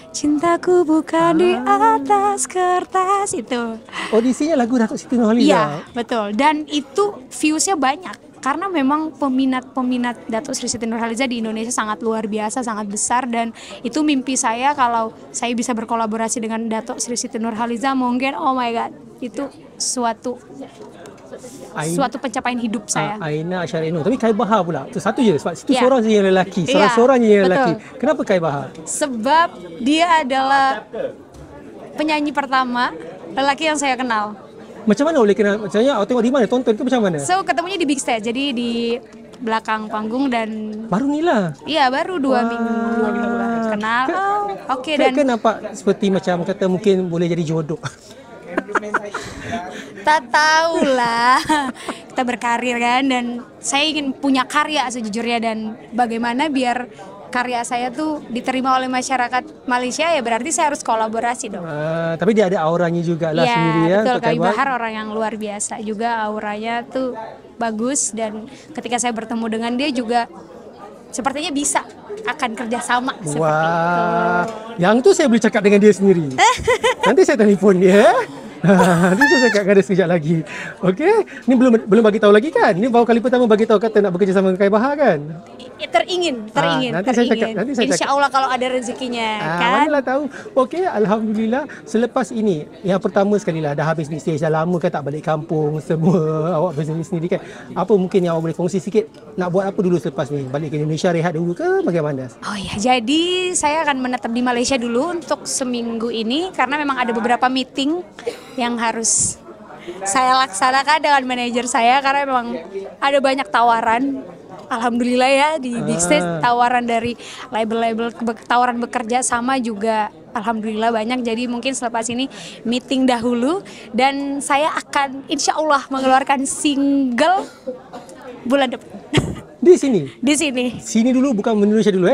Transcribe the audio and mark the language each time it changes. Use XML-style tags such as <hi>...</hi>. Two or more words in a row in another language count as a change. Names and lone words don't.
<id>Cintaku bukan di atas kertas, itu. Audisinya lagu Dato' Siti Nurhaliza? Iya, betul. Dan itu viewsnya banyak. Karena memang peminat Dato' Sri Siti Nurhaliza di Indonesia sangat luar biasa, sangat besar. Dan itu mimpi saya, kalau saya bisa berkolaborasi dengan Dato' Sri Siti Nurhaliza, mungkin</id> <en>oh my god,</en> <id>itu suatu pencapaian hidup saya. Aina Asyarino.</id> <ms>Tapi Kai Bahar pula, itu satu je sebab itu seorang je yang lelaki. Seorang je yang lelaki. Kenapa Kai Bahar? Sebab dia adalah penyanyi pertama lelaki yang saya kenal. Macam mana boleh kenal? Macamnya awak tengok di mana? Tonton ke macam mana?</ms> <id>So ketemunya di Big Stage, jadi di belakang panggung, dan</id> <ms>baru ni lah.</ms> <id>Iya, baru 2 minggu kenal. Dan</id> <ms>kan nampak seperti macam kata mungkin boleh jadi jodoh.</ms> <id>Tak tahulah, kita berkarir kan, dan saya ingin punya karya sejujurnya, dan bagaimana biar karya saya tuh diterima oleh masyarakat Malaysia, ya berarti saya harus kolaborasi dong.</id> <ms>Tapi dia ada auranya juga lah sendiri ya.</ms> <id>Betul, Kai Bahar orang yang luar biasa juga, auranya tuh bagus, dan ketika saya bertemu dengan dia juga sepertinya bisa akan kerjasama seperti itu.</id> <ms>Yang tu saya boleh cakap dengan dia sendiri. Nanti saya telefon dia. Nanti saya cakap dengan dia sekejap lagi. Okey, ni belum bagi tahu lagi kan? Ni baru kali pertama bagi tahu kata nak bekerja sama dengan Kai Bahar kan? Teringin. Nanti saya cakap. Insya Allah kalau ada rezekinya kan. Manalah tahu. Okey, alhamdulillah selepas ini yang pertama sekali lah dah habis Big Stage, dah lama kan tak balik kampung semua. Awak bersendiri sendiri kan. Apa mungkin yang awak boleh kongsi sikit, nak buat apa dulu selepas ni? Balik ke Indonesia rehat dulu ke bagaimana?</ms> <id>Oh ya, jadi saya akan menetap di Malaysia dulu untuk seminggu ini, karena memang ada beberapa meeting yang harus saya laksanakan dengan manajer saya, karena memang ada banyak tawaran. Alhamdulillah ya, di Big Stage tawaran dari label-label, tawaran bekerja sama juga alhamdulillah banyak. Jadi mungkin selepas ini meeting dahulu, dan saya akan insya Allah mengeluarkan single bulan depan.</id> <ms>Di sini. Di sini. Sini dulu, bukan Indonesia dulu</ms>